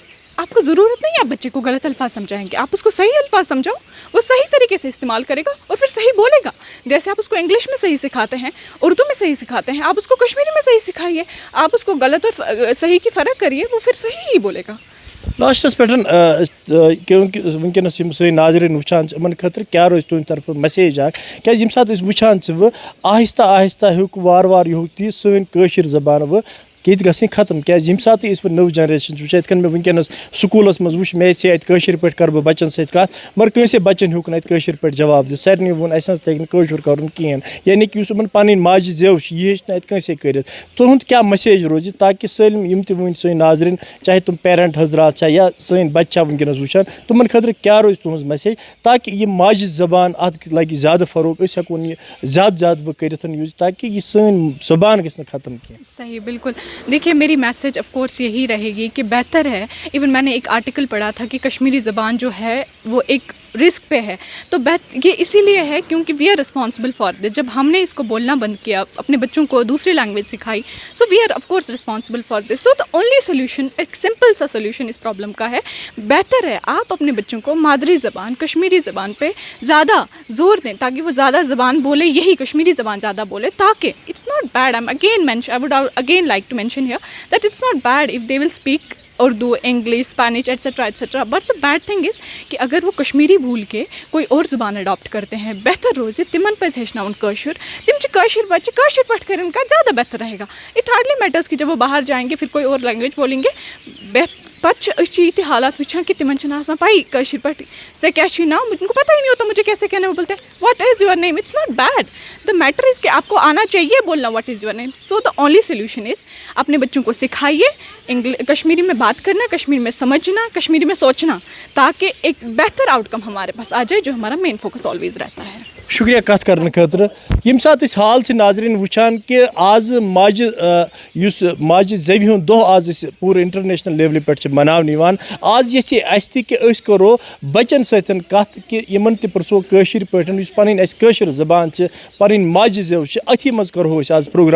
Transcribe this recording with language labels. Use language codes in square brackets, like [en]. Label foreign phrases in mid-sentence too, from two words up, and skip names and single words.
[ur] آپ کو ضرورت نہیں ہے آپ بچے کو غلط الفاظ سمجھائیں گے, آپ اس کو صحیح الفاظ سمجھاؤ, وہ صحیح طریقے سے استعمال کرے گا اور پھر صحیح بولے گا. جیسے آپ اس کو انگلش میں صحیح سکھاتے ہیں, اردو میں صحیح سکھاتے ہیں, آپ اس کو کشمیری میں صحیح سکھائیے, آپ اس کو غلط اور صحیح کی فرق کریے, وہ پھر صحیح ہی بولے گا. [ks] لاسٹس پہ کیونکہ ونکس سن ناظرین وچان ان خاطر کیا روز تہند طرف میسیج اخ کیازِ ییٚمہِ ساتہٕ أسۍ وچھان وہ آہستہ آہستہ ہیوٚک وار وار یوٚت یہِ سٲنۍ کٲشِر زبان وہ ییٚتہِ گژھٕنۍ ختم کیازِ ییٚمہِ ساتہٕ أسۍ نٔو جنریشن چھِ وٕچھان یِتھ کٔنۍ مےٚ ونکیٚنس سکوٗلس منٛز وٕچھ مےٚ ژےٚ اَتہِ کٲشِر پٲٹھۍ کَرٕ بہٕ بَچن سۭتۍ کَتھ مگر کٲنٛسے بَچن ہیوٚک نہٕ اَتہِ کٲشِر پٲٹھۍ جواب دِتھ, سارنٕے ووٚن اَسہِ حظ تَگہِ نہٕ کٲشُر کَرُن کِہیٖنۍ, یعنی کہِ یُس یِمن پَنٕنۍ ماجہِ زٮ۪و چھِ یہِ ہیٚچھ نہٕ اَتہِ کٲنٛسے کٔرِتھ. تُہُنٛد کیٛاہ میسیج روزِ تاکہِ سٲلِم یِم تہِ وٕنۍ سٲنۍ ناظریٖن چاہے تِم پیرنٹ حضرات چھا یا سٲنۍ بَچہِ چھا وٕنکیٚنس وٕچھان تِمن خٲطرٕ کیٛاہ روزِ تُہٕنٛز میسیج تاکہِ یہِ ماجہِ زبان اَتھ لَگہِ زیادٕ فروغ, أسۍ ہٮ۪کون یہِ زیادٕ زیادٕ وۄنۍ کٔرِتھ یوٗز تاکہِ یہِ سٲنۍ زبان گژھِ نہٕ ختم کینٛہہ. [ur] صحیح بالکل. دیکھیے میری میسیج [en] of course [ur] یہی رہے گی کہ بہتر ہے, ایون میں نے ایک آرٹیکل پڑھا تھا کہ کشمیری زبان جو ہے وہ ایک رسک پہ ہے, تو یہ اسی لیے ہے کیونکہ [en] we are responsible for this. [ur] جب ہم نے اس کو بولنا بند کیا, اپنے بچوں کو دوسری لینگویج سکھائی, [en] So we are of course responsible for this. So the only solution, [ur] ایک سمپل سا سولوشن اس پرابلم کا ہے, بہتر ہے آپ اپنے بچوں کو مادری زبان کشمیری زبان پہ زیادہ زور دیں تاکہ وہ زیادہ زبان بولے, یہی کشمیری زبان زیادہ بولے, تاکہ [en] It's not bad. I would again like to mention here that it's not bad if they will speak اردو, English, Spanish etcetera etcetera, but the bad thing is [ur] کہ اگر وہ کشمیری بھول کے کوئی اور زبان اڈاپٹ کرتے ہیں, [ks] بہتر روزِ تمن پزِ ہیٚچھناوُن کٲشُر, تم چھِ کٲشِر بچہِ کٲشِر پٲٹھۍ [en] کرن [ur] کا زیادہ بہتر رہے گا. [en] It hardly matters [ur] کہ جب وہ باہر جائیں گے پھر کوئی اور لینگویج بولیں گے, [ks] پتہ أسۍ یہ حالات وچھان کہ تمن چھنہٕ آسان پائی کٲشِر پٲٹھۍ ژےٚ کیٛاہ چھُے ناو, [ur] ان کو پتہ ہی نہیں ہوتا مجھے کیسے کہنا ہے, وہ بولتے ہیں [en] What is your name. It's not bad, the matter is [ur] کہ آپ کو آنا چاہیے بولنا [en] What is your name. So the only solution is [ur] اپنے بچوں کو سکھائیے کشمیری میں بات کرنا, کشمیری میں سمجھنا, کشمیری میں سوچنا, تاکہ ایک بہتر آؤٹ کم ہمارے پاس آ جائے جو ہمارا [en] main focus always [ur] رہتا ہے. [ks] شکریہ کت کرنے خاطر. ییٚمہِ ساتہٕ أسۍ حال چھِ ناظریٖن وٕچھان کہِ آز ماجہِ یُس ماجہِ زٮ۪وِ ہُنٛد دۄہ آز أسۍ پوٗرٕ اِنٹرنیشنل لیولہِ پٮ۪ٹھ چھِ مناونہٕ یِوان, آز یژھِ اَسہِ تہِ کہِ أسۍ کَرو بَچن سۭتۍ کَتھ کہِ یِمن تہِ پرٛژھو کٲشِر پٲٹھۍ یُس پَنٕنۍ اَسہِ کٲشِر زبان چھِ, پَنٕنۍ ماجہِ زٮ۪و چھِ, أتھی منٛز کَرہو أسۍ آز پروگرام.